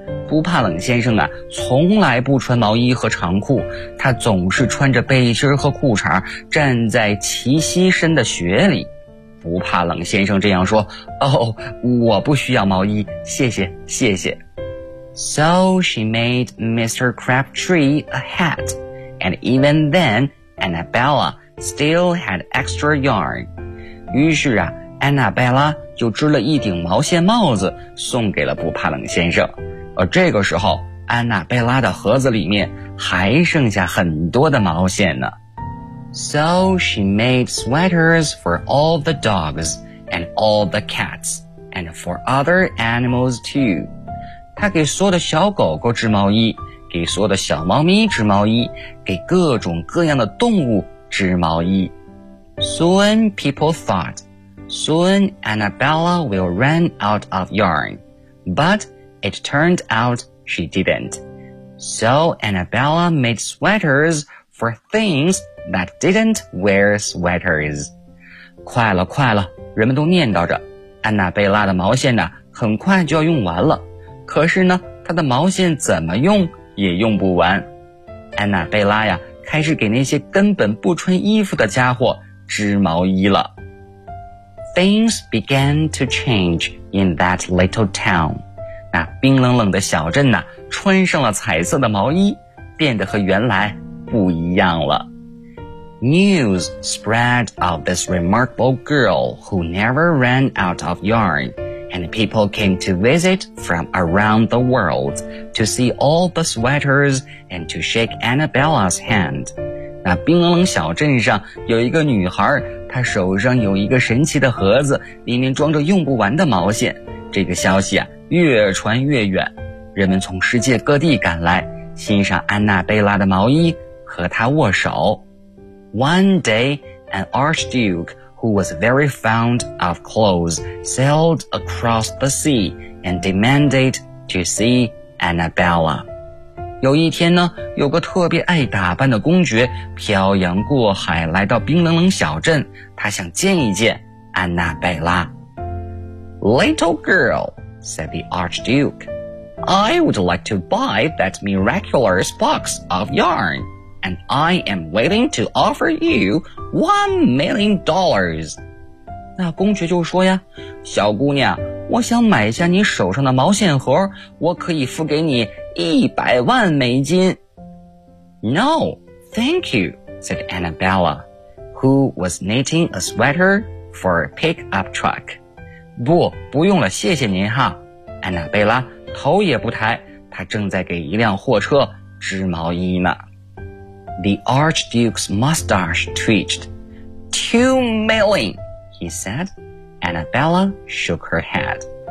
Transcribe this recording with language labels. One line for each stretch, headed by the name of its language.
Chinese: 不怕冷先生啊，从来不穿毛衣和长裤，他总是穿着背心和裤衩站在齐膝深的雪里。不怕冷先生这样说，哦，我不需要毛衣，谢谢，谢谢。
English: So she made Mr. Crabtree a hat, and even then, Annabella still had extra yarn.
Chinese: 于是啊，Annabella就织了一顶毛线帽子送给了不怕冷先生。而这个时候，安娜贝拉的盒子里面还剩下很多的毛线呢。
English: So she made sweaters for all the dogs and all the cats and for other animals too.
Chinese: 她给所有的小狗狗织毛衣，给所有的小猫咪织毛衣，给各种各样的动物织毛衣。
English: Soon people thought, soon Annabella will run out of yarn. But it turned out she didn't. So Annabella made sweaters for things that didn't wear sweaters.
Chinese: 快了快了，人们都念叨着，安娜贝拉的毛线呢，很快就要用完了。可是呢，她的毛线怎么用也用不完。安娜贝拉呀，开始给那些根本不穿衣服的家伙织毛衣了。
English: Things began to change in that little town.
Chinese: 那冰冷冷的小镇呢，穿上了彩色的毛衣，变得和原来不一样了。
English: News spread of this remarkable girl who never ran out of yarn, and people came to visit from around the world to see all the sweaters and to shake Annabella's hand.
Chinese: 那冰冷冷小镇上有一个女孩，她手上有一个神奇的盒子，里面装着用不完的毛线。这个消息啊，越传越远，人们从世界各地赶来，欣赏安娜贝拉的毛衣，和她握手。
English: One day, an archduke who was very fond of clothes sailed across the sea and demanded to see Annabella.
Chinese: 有一天呢，有个特别爱打扮的公爵漂洋过海来到冰冷冷小镇，他想见一见安娜贝拉。
English: Little girl, said the archduke, I would like to buy that miraculous box of yarn. And I am willing to offer you $1,000,000.
Chinese: 那公爵就说呀，小姑娘，我想买下你手上的毛线盒，我可以付给你$1,000,000.
English: No, thank you, said Annabella, who was knitting a sweater for a pickup truck.
Chinese: 不，不用了，谢谢您哈。安娜贝拉头也不抬，她正在给一辆货车织毛衣呢。
English: The Archduke's mustache twitched. $2,000,000, he said. Annabella shook her head.